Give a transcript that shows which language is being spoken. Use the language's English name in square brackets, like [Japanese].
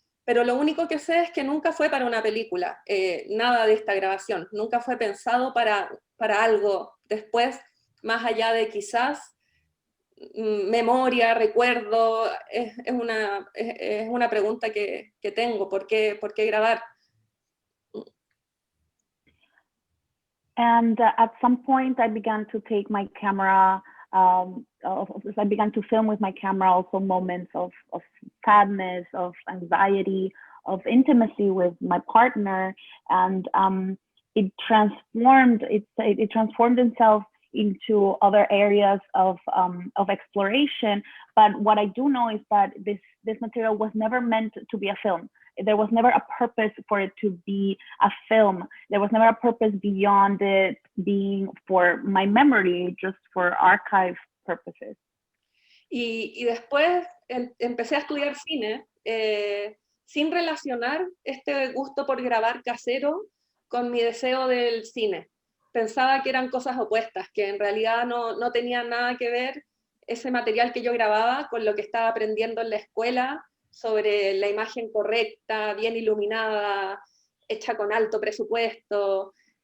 [Spanish] Pero lo único que sé es que nunca fue para una película, nada de esta grabación, nunca fue pensado para algo después, más allá de quizás memoria, recuerdo. Es una pregunta que tengo, ¿por qué grabar? [English] And at some point, I began to take my camera. I began to film with my camera also moments of sadness, of anxiety, of intimacy with my partner, and it transformed itself into other areas of exploration. But what I do know is that this material was never meant to be a film. There was never a purpose for it to be a film. There was never a purpose beyond it being for my memory, just for archive purposes. [Spanish] Y después empecé a estudiar cine sin relacionar este gusto por grabar casero con mi deseo del cine. Pensaba que eran cosas opuestas, que en realidad no tenían nada que ver ese material que yo grababa con lo que estaba aprendiendo en la escuela sobre la imagen correcta, bien iluminada, hecha con alto presupuesto.